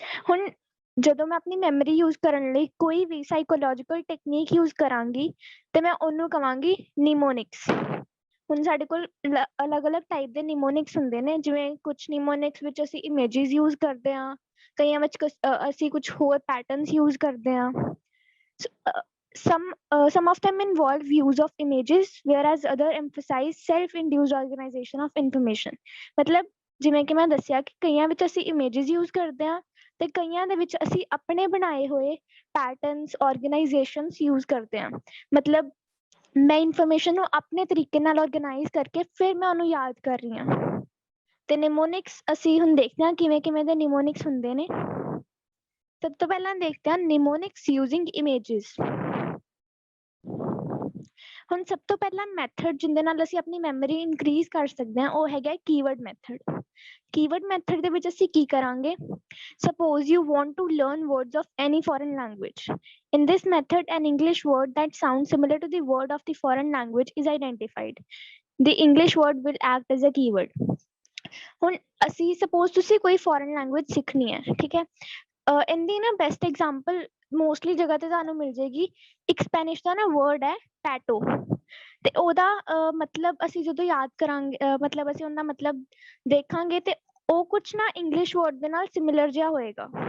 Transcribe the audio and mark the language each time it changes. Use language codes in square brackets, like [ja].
[pa] ਹੁਣ ਜਦੋਂ ਮੈਂ ਆਪਣੀ ਮੈਮਰੀ ਯੂਜ਼ ਕਰਨ ਲਈ ਕੋਈ ਵੀ ਸਾਈਕੋਲੋਜੀਕਲ ਟੈਕਨੀਕ ਯੂਜ਼ ਕਰਾਂਗੀ ਤੇ ਮੈਂ ਉਹਨੂੰ ਕਵਾਂਗੀ ਨਿਮੋਨਿਕਸ। ਹੁਣ ਸਾਡੇ ਕੋਲ ਅਲੱਗ-ਅਲੱਗ ਟਾਈਪ ਦੇ ਨਿਮੋਨਿਕਸ ਹੁੰਦੇ ਨੇ, ਜਿਵੇਂ ਕੁਛ ਨਿਮੋਨਿਕਸ ਵਿੱਚ ਅਸੀਂ ਇਮੇਜਿਸ ਯੂਜ਼ ਕਰਦੇ ਹਾਂ, ਕਈਆਂ ਵਿੱਚ ਅਸੀਂ ਕੁਛ ਹੋਰ ਪੈਟਰਨਸ ਯੂਜ਼ ਕਰਦੇ ਹਾਂ। [en] Some of them involve use of images, whereas other emphasize self-induced organization of information. [pa] ਮਤਲਬ ਜਿਵੇਂ ਕਿ ਮੈਂ ਦੱਸਿਆ ਕਿ ਕਈਆਂ ਵਿੱਚ ਅਸੀਂ ਇਮੇਜਿਸ ਯੂਜ਼ ਕਰਦੇ ਹਾਂ ਤੇ ਕਈਆਂ ਦੇ ਵਿੱਚ ਅਸੀਂ ਆਪਣੇ ਬਣਾਏ ਹੋਏ ਪੈਟਰਨਸ, ਆਰਗੇਨਾਈਜੇਸ਼ਨਸ ਯੂਜ਼ ਕਰਦੇ ਹਾਂ। ਮਤਲਬ ਮੈਂ ਇਨਫੋਰਮੇਸ਼ਨ ਨੂੰ ਆਪਣੇ ਤਰੀਕੇ ਨਾਲ ਆਰਗੇਨਾਈਜ਼ ਕਰਕੇ ਫਿਰ ਮੈਂ ਉਹਨੂੰ ਯਾਦ ਕਰ ਰਹੀ ਹਾਂ। ਤੇ ਨਿਮੋਨਿਕਸ ਅਸੀਂ ਹੁਣ ਦੇਖਦੇ ਹਾਂ ਕਿਵੇਂ ਕਿਵੇਂ ਦੇ ਨਿਮੋਨਿਕਸ ਹੁੰਦੇ ਨੇ। ਸਭ ਤੋਂ ਪਹਿਲਾਂ ਦੇਖਦੇ ਹਾਂ ਨਿਮੋਨਿਕਸ ਯੂਜ਼ਿੰਗ ਇਮੇਜਿਸ। ਹੁਣ ਸਭ ਤੋਂ ਪਹਿਲਾਂ ਮੈਥਡ ਜਿਹਦੇ ਨਾਲ ਅਸੀਂ ਆਪਣੀ ਮੈਮਰੀ ਇਨਕਰੀਜ਼ ਕਰ ਸਕਦੇ ਹਾਂ ਉਹ ਹੈਗਾ ਕੀਵਰਡ ਮੈਥਡ। ਕੀਵਰਡ ਮੈਥਡ ਦੇ ਵਿੱਚ ਅਸੀਂ ਕੀ ਕਰਾਂਗੇ? [en] Suppose you want to learn words of any foreign language. In this method, an English word that sounds similar to the word of the foreign language is identified. The English word will act as a keyword. [pa] ਹੁਣ ਅਸੀਂ suppose ਤੁਸੀਂ ਕੋਈ foreign language ਸਿੱਖਣੀ ਹੈ, ਠੀਕ ਹੈ। ਇਹਦੀ ਨਾ ਬੈਸਟ ਐਗਜ਼ਾਮਪਲ ਮੋਸਟਲੀ ਜਗ੍ਹਾ ਤੇ ਤੁਹਾਨੂੰ ਮਿਲ ਜਾਏਗੀ। ਇੱਕ ਸਪੈਨਿਸ਼ ਦਾ ਨਾ ਵਰਡ ਹੈ ਪੈਟੋ, ਤੇ ਉਹਦਾ ਮਤਲਬ ਅਸੀਂ ਜਦੋਂ ਯਾਦ ਕਰਾਂਗੇ, ਮਤਲਬ ਅਸੀਂ ਉਹਦਾ ਮਤਲਬ ਦੇਖਾਂਗੇ ਤੇ ਉਹ ਕੁਛ ਨਾ ਇੰਗਲਿਸ਼ ਵਰਡ ਦੇ ਨਾਲ ਸਿਮਿਲਰ ਜਿਹਾ ਹੋਏਗਾ।